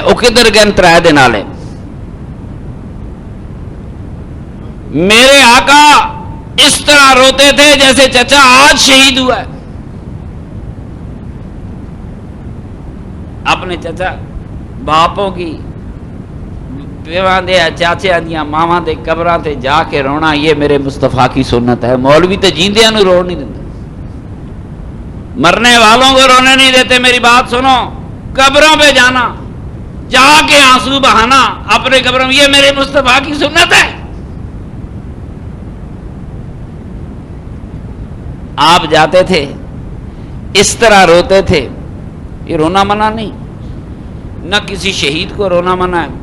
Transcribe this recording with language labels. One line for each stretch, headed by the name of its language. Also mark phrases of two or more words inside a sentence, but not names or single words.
Urdu: وہ کدھر گئے 3 دن والے؟ میرے آقا اس طرح روتے تھے جیسے چچا آج شہید ہوا ہے۔
Punjabi: اپنے چچا باپوں کی پیواں دے چاچیاں دیاں ماواں دے قبراں تے جا کے رونا،
Urdu: یہ میرے مصطفیٰ کی سنت ہے۔
Punjabi: مولوی تے جیندیاں نوں روڑ نہیں دیندے،
Urdu: مرنے والوں کو رونے نہیں دیتے۔ میری بات سنو، قبروں پہ جانا، جا کے آنسو بہانا اپنے قبروں میں، یہ میرے مصطفیٰ کی سنت ہے۔ آپ جاتے تھے اس طرح روتے تھے، یہ رونا منع نہیں، نہ کسی شہید کو رونا منع ہے۔